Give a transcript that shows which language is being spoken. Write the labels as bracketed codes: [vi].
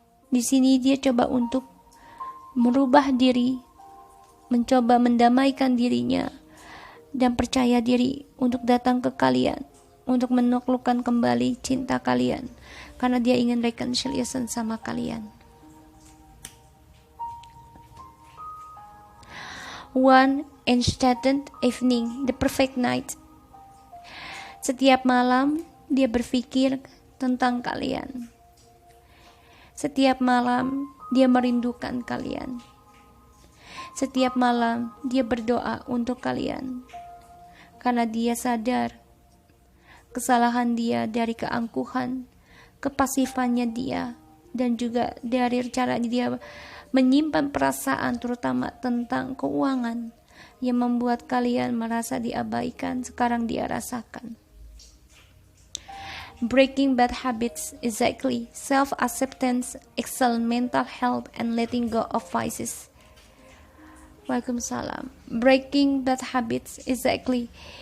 [id] Di sini dia coba untuk merubah diri, mencoba mendamaikan dirinya, dan percaya diri untuk datang ke kalian, untuk menaklukkan kembali cinta kalian, karena dia ingin reconciliation sama kalian. [en] One enchanted evening, the perfect night. [id] Setiap malam dia berpikir tentang kalian. Setiap malam dia merindukan kalian. Setiap malam dia berdoa untuk kalian, karena dia sadar kesalahan dia dari keangkuhan, kepasifannya dia, dan juga dari cara dia menyimpan perasaan, terutama tentang keuangan, yang membuat kalian merasa diabaikan. Sekarang dia rasakan. [en] Breaking bad habits, exactly. Self-acceptance, excellent mental health, and letting go of vices. Waalaikumsalam. Breaking bad habits, exactly.